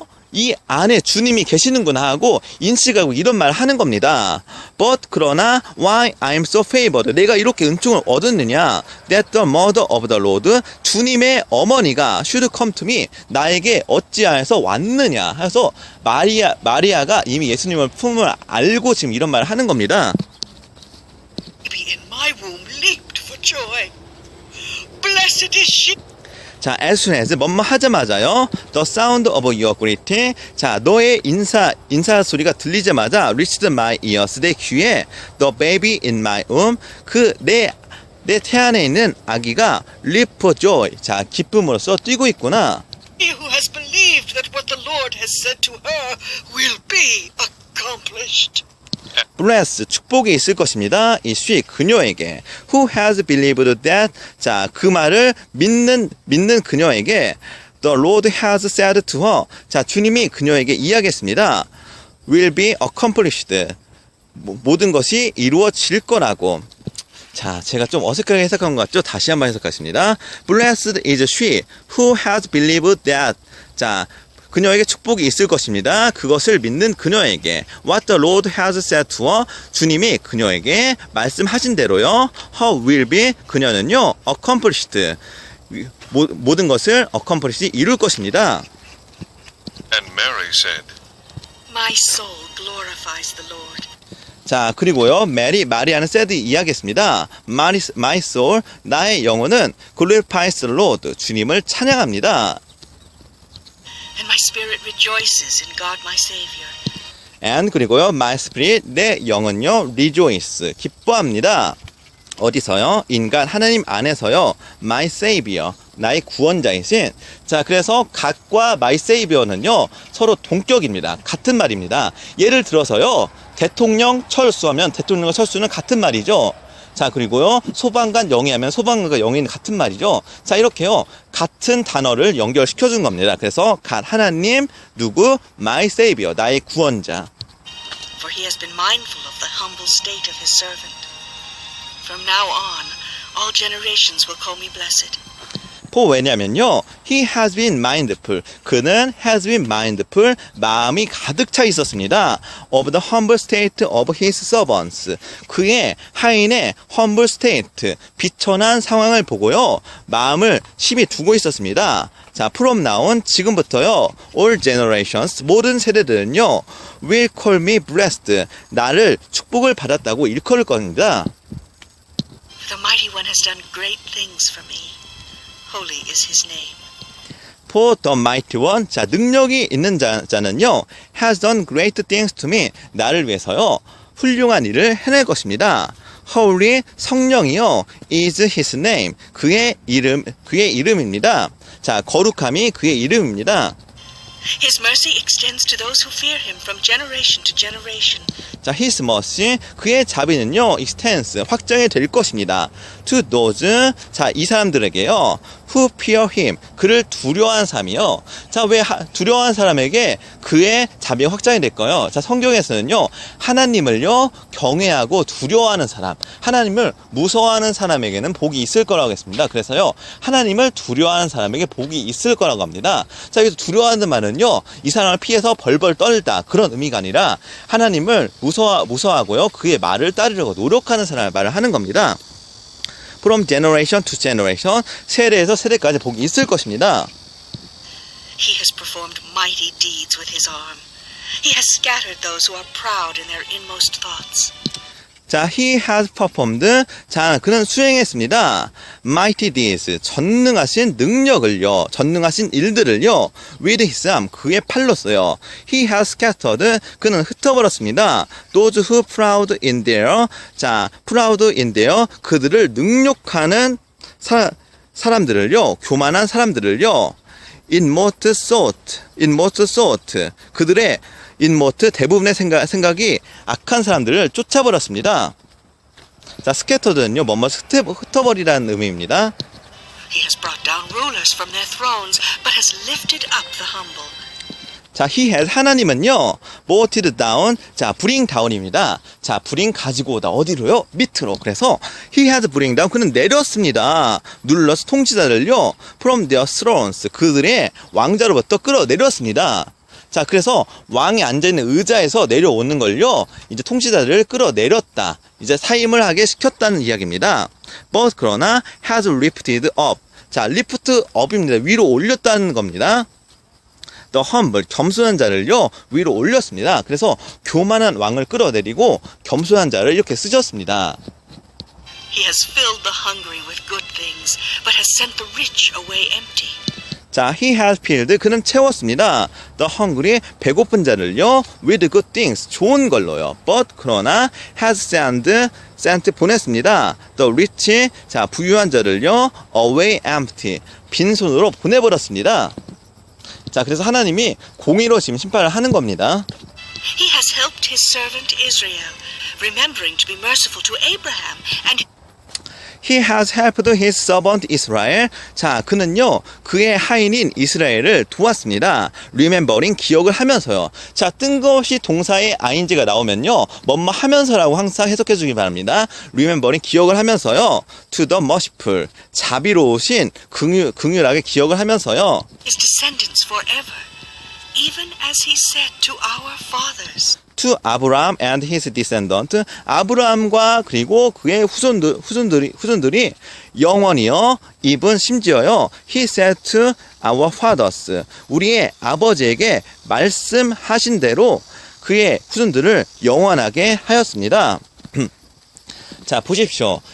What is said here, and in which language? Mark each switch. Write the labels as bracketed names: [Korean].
[Korean] 이 안에 주님이 계시는구나 하고 인식하고 이런 말 하는 겁니다. [English] But [Korean] 그러나 [English] why I'm so favored? [Korean] 내가 이렇게 은총을 얻었느냐? [English] That the mother of the Lord. [Korean] 주님의 어머니가 [English] should come to me. [Korean] 나에게 어찌하여서 왔느냐? 해서 마리아가 이미 예수님을 품을 알고 지금 이런 말을 하는 겁니다. [English] in my womb leaped for joy. Blessed is she. [Korean] 자, [English] as soon as [Korean] 뭐뭐 하자마자요. [English] The sound of your greeting. [Korean] 자, 너의 인사 소리가 들리자마자 [English] reached my ears. [Korean] 내 귀에 [English] the baby in my womb. [Korean] 내 태 안에 있는 아기가 [English] leap for joy. [Korean] 자, 기쁨으로써 뛰고 있구나. [English] He who has believed that what the Lord has said to her will be accomplished. [Korean] bless 축복이 있을 것입니다. 이 she 그녀에게 [English] who has believed that [Korean] 자, 그 말을 믿는 그녀에게 [English] the Lord has said to her [Korean] 자, 주님이 그녀에게 이야기했습니다. [English] will be accomplished [Korean] 모든 것이 이루어질 거라고. 자, 제가 좀 어색하게 해석한 것 같죠? 다시 한번 해석하겠습니다. [English] blessed is she who has believed that [Korean] 자, 그녀에게 축복이 있을 것입니다. 그것을 믿는 그녀에게 [English] What the Lord has said to her [Korean] 주님이 그녀에게 말씀하신 대로요. [English] Her will be [Korean] 그녀는요. accomplished 모든 것을 accomplished 이룰 것입니다. [English] And Mary said, My soul glorifies the Lord. [Korean] 자, 그리고요. 마리아는 said 이야기했습니다. [English] My soul [Korean] 나의 영혼은 [English] glorifies the Lord [Korean] 주님을 찬양합니다. [English] And my spirit rejoices in God my Savior. [Korean] And 그리고요. [English] My spirit [Korean] 내 영은요. rejoice 기뻐합니다. 어디서요? 인간 하나님 안에서요. [English] My Savior [Korean] 나의 구원자이신. 자, 그래서 God과 My Savior는요. 서로 동격입니다. 같은 말입니다. 예를 들어서요. 대통령 철수하면 대통령과 철수는 같은 말이죠. 자, 그리고요. 소방관 영위하면 소방관과 영위는 같은 말이죠. 자, 이렇게요. 같은 단어를 연결시켜 준 겁니다. 그래서 하나님 누구? [English] My Savior [Korean] 나의 구원자. [English] For he has been mindful of the humble state of his servant. From now on, all generations will call me blessed. 왜냐면요. He has been mindful. [Korean] 그는 [English] has been mindful. [Korean] 마음이 가득 차 있었습니다. [English] Of the humble state of his servants. [Korean] 그의 하인의 humble state. 비천한 상황을 보고요. 마음을 심히 두고 있었습니다. 자, [English] from now [Korean] 지금부터요. [English] All generations. [Korean] 모든 세대들은요. [English] Will call me blessed. [Korean] 나를 축복을 받았다고 일컬을 겁니다. [English] The mighty one has done great things for me. Holy is his name. For the mighty one, [Korean] 자, 능력이 있는 자는요, [English] has done great things to me. [Korean] 나를 위해서요, 훌륭한 일을 해낼 것입니다. [English] Holy, 성령이요, is his name. [Korean] 그의 이름입니다. 자, 거룩함이 그의 이름입니다. [English] His mercy extends to those who fear him from generation to generation. [Korean] 자, [English] his mercy, [Korean] 그의 자비는요, extends, 확장이 될 것입니다. [English] to those, [Korean] 자, 이 사람들에게요. [English] who fear him, [Korean] 그를 두려워한 사람이요. 자, 왜 두려워한 사람에게 그의 자비가 확장이 될까요? 자, 성경에서는요, 하나님을요, 경외하고 두려워하는 사람, 하나님을 무서워하는 사람에게는 복이 있을 거라고 했습니다. 그래서요, 하나님을 두려워하는 사람에게 복이 있을 거라고 합니다. 자, 여기서 두려워하는 말은요, 이 사람을 피해서 벌벌 떨다, 그런 의미가 아니라 하나님을 무서워하고요, 그의 말을 따르려고 노력하는 사람의 말을 하는 겁니다. [English] From generation to generation, [Korean] 세대에서 세대까지 복이 있을 것입니다. [English] He has performed mighty deeds with his arm. He has scattered those who are proud in their inmost thoughts. [Korean] 자, [English] he has performed. [Korean] 자, 그는 수행했습니다. [English] mighty deeds, [Korean] 전능하신 능력을요, 전능하신 일들을요, [English] with his arm, [Korean] 그의 팔로써요. [English] he has scattered, [Korean] 그는 흩어버렸습니다. [English] those who proud in their, [Korean] 자, proud in their, 그들을 능욕하는 사람들을요, 교만한 사람들을요, [English] inmost thought, [Korean] 그들의 인모트 대부분의 생각이 악한 사람들을 쫓아버렸습니다. 자, 스캐터드는요, 흩어버리라는 의미입니다. [English] He has brought down rulers from their thrones, but has lifted up the humble. [Korean] 자, [English] he has, [Korean] 하나님은요, [English] brought down, [Korean] 자, bring down입니다. 자, bring 가지고 오다. 어디로요? 밑으로. 그래서 [English] he has bring down, [Korean] 그는 내렸습니다. 눌러서 통치자들요, [English] from their thrones, [Korean] 그들의 왕자로부터 끌어내렸습니다. 자, 그래서 왕이 앉아있는 의자에서 내려오는 걸요, 이제 통치자들을 끌어내렸다, 이제 사임을 하게 시켰다는 이야기입니다. [English] But [Korean] 그러나 [English] has lifted up, 자, lift up입니다. [Korean] 위로 올렸다는 겁니다. [English] The humble, [Korean] 겸손한 자를요, 위로 올렸습니다. 그래서 교만한 왕을 끌어내리고 겸손한 자를 이렇게 쓰셨습니다. [English] He has filled the hungry with good things, but has sent the rich away empty. [Korean] 자, he has filled, 그는 채웠습니다. [English] The hungry, [Korean] 배고픈 자를요, [English] with good things, [Korean] 좋은 걸로요. [English] But [Korean] 그러나 [English] has sent 보냈습니다. The rich, [Korean] 자, 부유한 자를요, [English] away empty, [Korean] 빈손으로 보내버렸습니다. 자, 그래서 하나님이 공의로 지금 심판을 하는 겁니다. [English] He has helped his servant Israel, remembering to be merciful to Abraham, and He has helped his servant Israel. [Korean] 자, 그는요, 그의 하인인 이스라엘을 도왔습니다. [English] Remembering, [Korean] 기억을 하면서요. 자, 뜬금없이 동사의 ing가 나오면요, 뭐뭐 하면서라고 항상 해석해 주기 바랍니다. Remembering, 기억을 하면서요. [English] To the merciful, [Korean] 자비로우신 긍휼하게 기억을 하면서요. [English] his descendants forever, even as he said to our fathers. To Abraham and his descendant, [Korean] 아브라함과 그리고 그의 후손들이 영원히요, even 심지어요, [English] he said to our fathers, [Korean] 우리의 아버지에게 말씀하신 대로 그의 후손들을 영원하게 하였습니다. 자, 보십시오.